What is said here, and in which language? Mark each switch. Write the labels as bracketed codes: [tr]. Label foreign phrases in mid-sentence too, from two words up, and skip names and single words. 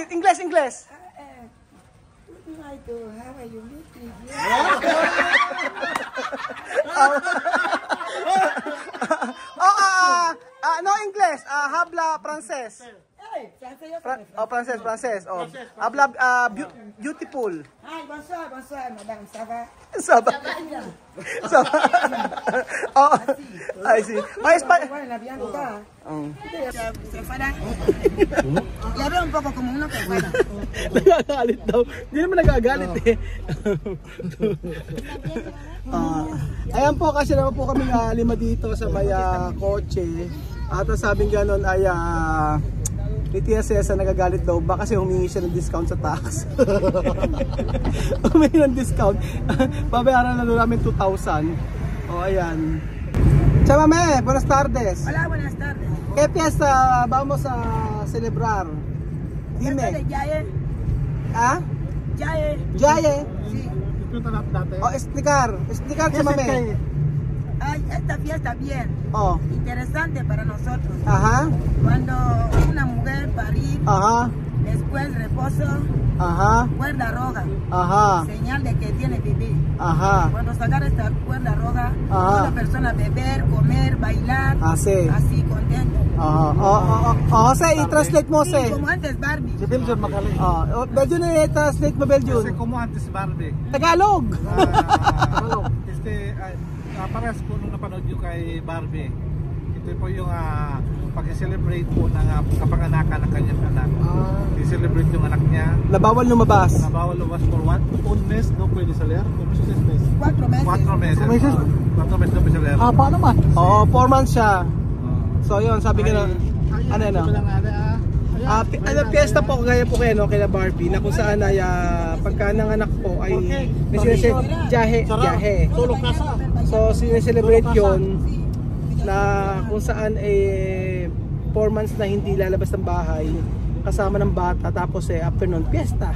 [es] No English, habla francés. Francés. Habla beautiful. [fr] Ay, bonsoir, madame, ça va? [en] Saba. I see. [es] Bueno, la bien acá. Se enfadan. Ya veo un poco como uno que bueno. [tl] Nagagalit daw. Hindi naman nagagalit eh. Ayan po, kasi naman po kami 5 dito sa may kotse. At ang sabing gano'n ay ni Tia Celsa nagagalit daw ba kasi humingi siya ng discount sa tax. Humingi ng discount. Babayaran na doon namin 2,000. Ayan. [es] Chama me, buenas tardes. Hola, buenas tardes. ¿Qué fiesta vamos a celebrar? Dime. Yaye. ¿Ah? Yaye. Yaye. Sí. [tl] pinunta natin dati. Oh, explicar sa mami. Ay, [es] esta fiesta bien. Oh. Interesante para nosotros. Ajá. Cuando una mujer parir, Ajá. después reposo, Ajá. cuerda roja, Ajá. señal de que tiene bebé. Ajá. Cuando sacar esta cuerda roja, Ajá. toda persona beber, comer, bailar, Así. así contento. [tl] Jose, i-translate mo, [es] Sí, Jose. como antes Barbie. [tl] Si Belgian magaling. Belgian i-translate mo, Belgian. Kasi [es] como antes [tl] Barbie. Tagalog. Parehas po nung napanood nyo kay Barbie. Ito po yung pag-celebrate po ng kapanganakan ng kanyang anak. I-celebrate yung anak niya. Na bawal lumabas. Na bawal lumabas [en] for what? [es] Un mes, no pwede salir? 4 meses. 4 meses. 4 meses. 4 meses no pwede salir. [tl] Paano man? Oo, 4 months siya. So yun, sabi ko na, fiesta po gaya po kayo, no, kay Barbie, na kung saan ay pagka nanganak po ay may jahe. Tulog ka sa. So sineselebrate yun na kung saan 4 months na hindi lalabas ng bahay kasama ng bata, tapos after nun, fiesta.